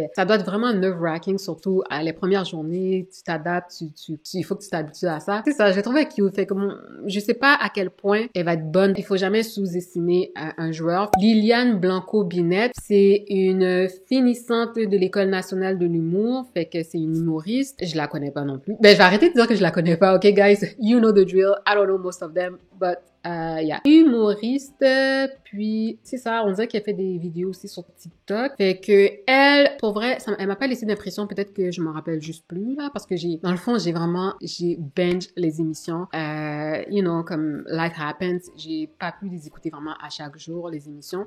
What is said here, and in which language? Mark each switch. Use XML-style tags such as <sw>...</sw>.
<fr>ça doit être vraiment nerve-wracking, surtout à les premières journées, tu t'adaptes, il faut que tu t'habitues à ça. C'est ça, j'ai trouvé cute. Fait que je sais pas à quel point elle va être bonne. Il faut jamais sous-estimer un joueur. Liliane Blanco-Binette, c'est une finissante de l'École nationale de l'humour. Fait que c'est une humoriste. Je la connais pas non plus. Ben, je vais arrêter de dire que je la connais pas.</fr> <en>OK, guys? You know the drill. I don't know most of them, but yeah.</en> <fr>Humoriste, puis c'est ça, on dirait qu'elle fait des vidéos aussi sur TikTok. Fait que elle, pour vrai, elle m'a pas laissé d'impression, peut-être que je m'en rappelle juste plus, là, parce que dans le fond, j'ai binge les émissions.</fr> <en>You know,</en> <fr>comme Life Happens, j'ai pas pu les écouter vraiment à chaque jour, les émissions.</fr>